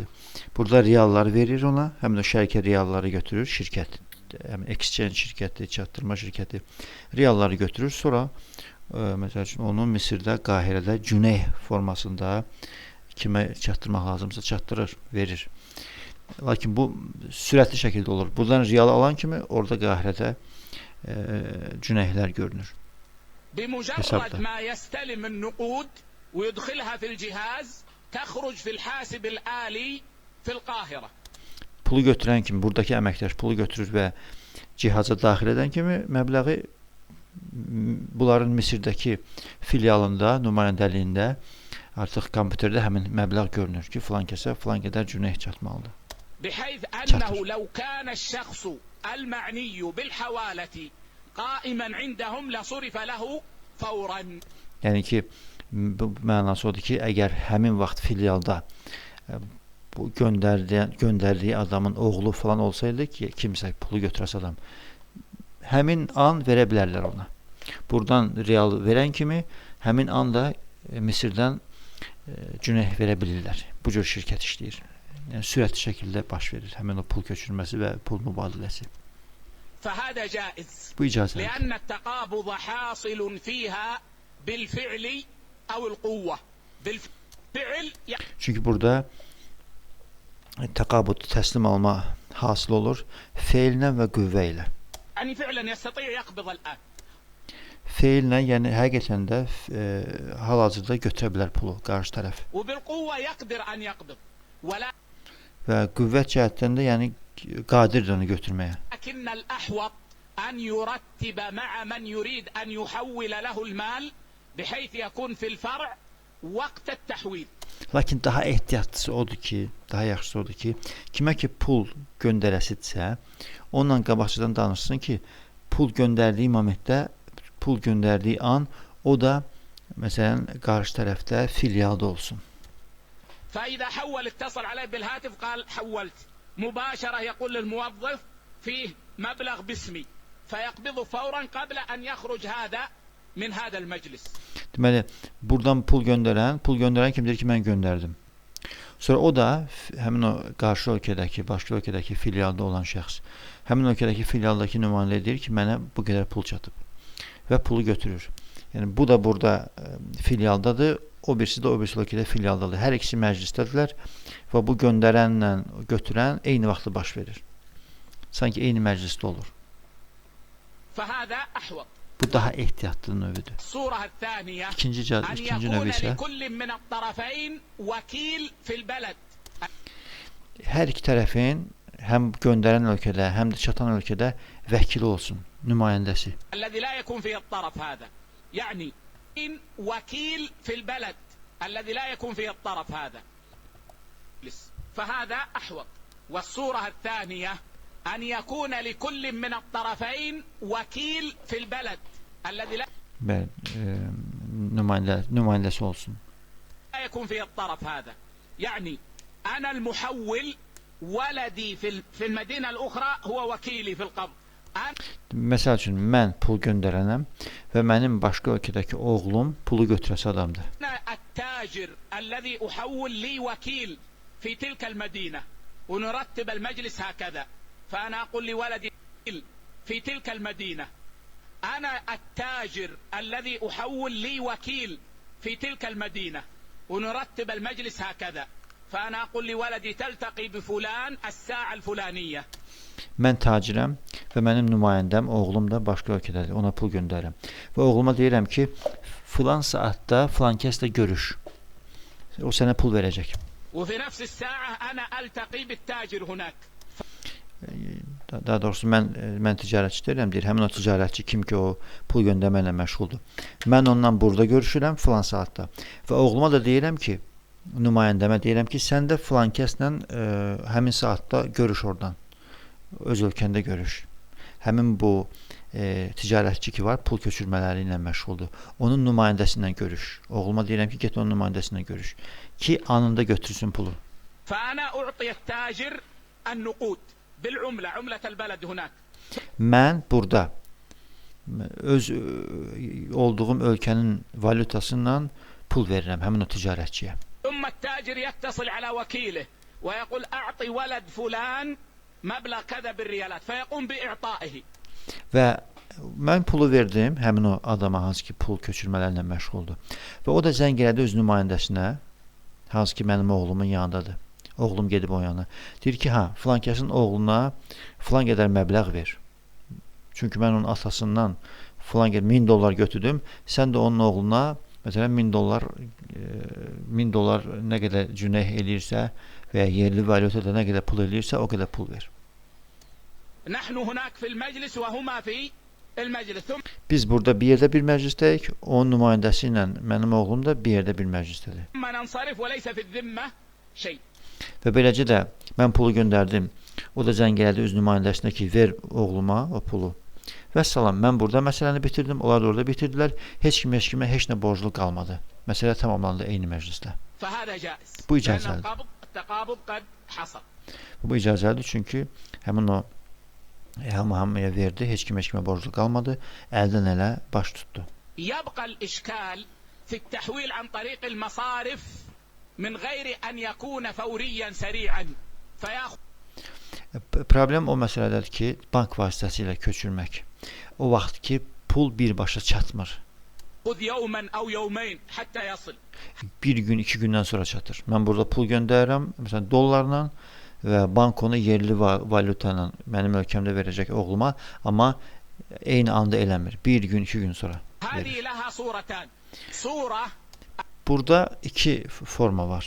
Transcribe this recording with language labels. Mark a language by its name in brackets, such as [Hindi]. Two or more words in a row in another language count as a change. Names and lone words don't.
[Azerbaijani] Burada riallar verir ona, həmin o şərikə rialları götürür şirkət, həmin exchange şirkəti, çatdırma şirkəti rialları götürür, sonra məsəl üçün onu Misirdə, Qahirədə cüneyh formasında kimə çatdırmaq lazımsa çatdırır, verir. Lakin bu sürətli şəkildə olur. Buradan rial alan kimi orada Qahirədə cüneyhlər görünür. [Arabic] بمجرد ما يستلم النقود ويدخلها في الجهاز تخرج في الحاسب الآلي في القاهرة. [Azerbaijani] Pulu götürən kimi, buradakı əməkdaş pulu götürür və cihaza daxil edən kimi məbləği bunların Misirdəki filialında, nümayəndəliyində artıq kompüterdə həmin məbləğ görünür ki, filan kəsə filan qədər cüneyh çatmalıdır. [Arabic] بحيث أنه لو كان الشخص المعني بالحوالة قائما عندهم لصرف له فورا. [Azerbaijani] Yəni ki, bu mənası odur ki, əgər həmin vaxt filialda bu göndərdiyi adamın oğlu falan olsaydı ki, kimsə pulu götürəsə adam, həmin an verə bilərlər ona. Buradan real verən kimi həmin anda Misirdən cüneyh verə bilirlər. Bu cür şirkət işləyir. Yəni sürətli şəkildə baş verir həmin o pul köçürməsi və pul mübadiləsi. [Arabic] فهذا جائز [Azerbaijani] Bu icazədir. [Arabic] لأن التقابض حاصل فيها بالفعل أو القوة. بالفعل [Azerbaijani] Çünki burada təqabud, təslim alma hasıl olur feillə və qüvvə ilə. [Arabic] يعني فعلا يستطيع يقبض الآن. [Azerbaijani] Feillə, yəni həqiqətən də hal-hazırda götürə bilər pulu qarşı tərəf. [Arabic] وبالقوة يقدر أن يقبض. ولا [Azerbaijani] Və qüvvət cəhətdən də yəni qadirdir onu götürməyə. [Arabic] لكن الأحوط أن يرتب مع من يريد أن يحول له المال بحيث يكون في الفرع وقت التحويل. [Azerbaijani] Lakin daha ehtiyatlısı odur ki, daha yaxşısı odur ki, kimə ki pul göndərəsidirsə, onunla qabaqcadan danışsın ki, pul göndərdiyi momentdə, pul göndərdiyi an, o da məsələn qarşı tərəfdə filialda olsun. [Arabic] فإذا حول اتصل عليه بالهاتف قال حولت مباشرة يقول للموظف فيه مبلغ باسمي فيقبض فورا قبل أن يخرج هذا من هذا المجلس. [Azerbaijani] Deməli, buradan pul göndərən kimdir ki, mən göndərdim. Sonra o da həmin o qarşı ölkədəki, başqa ölkədəki filialda olan şəxs, həmin ölkədəki filialdakı nümayəndə deyir ki, mənə bu qədər pul çatıb və pulu götürür. Yəni bu da burada filialdadır, o birisi də o birisi ölkədə filialdadır. Hər ikisi məclisdədirlər və bu göndərənlə götürən eyni vaxtda baş verir. Sanki eyni məclisdə olur. [Arabic] فهذا أحوط. [Azerbaijani] Bu daha ehtiyatlı növüdür. [Arabic] الصورة الثانية [Azerbaijani] İkinci [Arabic] أن [Azerbaijani] növ [Arabic] يكون [Azerbaijani] isə [Arabic] لكل من الطرفين وكيل في البلد. [Azerbaijani] hər iki tərəfin həm göndərən ölkədə, həm də çatan ölkədə vəkili olsun, nümayəndəsi. [Arabic] الذي لا يكون فيه الطرف هذا يعني وكيل في البلد الذي لا يكون فيه الطرف هذا. فهذا أحوط. والصورة الثانية أن يكون لكل من الطرفين وكيل في البلد الذي لا [Azerbaijani] nümayəndəsi olsun. [Arabic] يكون فيه الطرف هذا يعني أنا المحول ولدي في المدينة الأخرى هو وكيلي في القبض. [Azerbaijani] Məsəl üçün mən pul göndərənəm və mənim başqa ölkədəki oğlum pulu götürəsi adamdır. [Arabic] التاجر الذي أحول لي وكيل في تلك المدينة ونرتب المجلس هكذا فأنا أقول لولدي في تلك المدينة أنا التاجر الذي أحول لي وكيل في تلك المدينة ونرتب المجلس هكذا فأنا أقول لولدي تلتقي بفلان الساعة الفلانية. [Azerbaijani] Mən tacirəm və mənim nümayəndəm, oğlum da başqa ölkədədir. Ona pul göndərirəm. Və oğluma deyirəm ki, filan saatda filan kəslə görüş. O sənə pul verəcək. [Arabic] وفي نفس الساعة أنا ألتقي بالتاجر هناك. [Azerbaijani] Daha doğrusu mən ticarətçi deyirəm, deyir. Həmin o ticarətçi kim ki o pul göndərməklə məşğuldur. Mən ondan burada görüşürəm filan saatda. Və oğluma da deyirəm ki, nümayəndəmə deyirəm ki, sən də filan kəslə həmin saatda görüş oradan. Öz ölkəndə görüş. Həmin bu ticarətçi ki var, pul köçürmələri ilə məşğuldur. Onun nümayəndəsi ilə görüş. Oğluma deyirəm ki, get onun nümayəndəsi ilə görüş. Ki anında götürsün pulu. [Arabic] فأنا أعطي التاجر النقود بالعملة عملة البلد هناك. [Azerbaijani] Mən burada öz olduğum ölkənin valyutasından pul verirəm həmin o ticarətçiyə. [Arabic] ثم التاجر يتصل على وكيله ويقول أعطي ولد فلان مبلغ كذا بالريالات فيقوم بإعطائه. [Azerbaijani] Və mən pulu verdim həmin o adama, hansı ki pul köçürmələrlə məşğuldur. Və o da zəng elədi öz nümayəndəsinə, hansı ki mənim oğlumun yanındadır. Oğlum gedib o yana. Deyir ki, filan kəsin oğluna filan qədər məbləğ ver. Çünki mən onun atasından filan qədər $1000 götürdüm. Sən də onun oğluna məsələn $1000 nə qədər cüneyh eləyirsə və ya yerli valyutada nə qədər pul eləyirsə o qədər pul ver. [Arabic] نحن هناك في المجلس وهما في المجلس. [Azerbaijani] Biz burada bir yerdə bir məclisdəyik. Onun nümayəndəsi ilə mənim oğlum da bir yerdə bir məclisdədir. [Arabic] ثم ننصرف وليس في الذمة شيء. [Azerbaijani] Və beləcə də mən pulu göndərdim. O da zəng elədi öz nümayəndəsinə ki, ver oğluma o pulu. Vəssalam, mən burada məsələni bitirdim. Onlar da orada bitirdilər. Heç kimə heç nə borclu qalmadı. Məsələ tamamlandı eyni məclisdə. [Arabic] فهذا جائز. [Azerbaijani] Bu [Arabic] لأن [Azerbaijani] icazəlidir. [Arabic] التقابض قد حصل. [Azerbaijani] Bu icazəlidir çünki həmin o hamıya verdi. Heç kimə borclu qalmadı. Əldən ələ baş tutdu. [Arabic] يبقى الإشكال في التحويل عن طريق المصارف من غير أن يكون فوريا سريعا فيأخذ. [Azerbaijani] Problem o məsələdədir ki, bank vasitəsilə köçürmək. O vaxt ki, pul birbaşa çatmır. [Arabic] يوما أو يومين حتى يصل. [Azerbaijani] Bir gün, 2 gündən sonra çatır. Mən burada pul göndərirəm, məsələn dollarla və bank onu yerli valyuta ilə mənim ölkəmdə verəcək oğluma, amma eyni anda eləmir. Bir gün, 2 gün sonra verir. Burada iki forma var.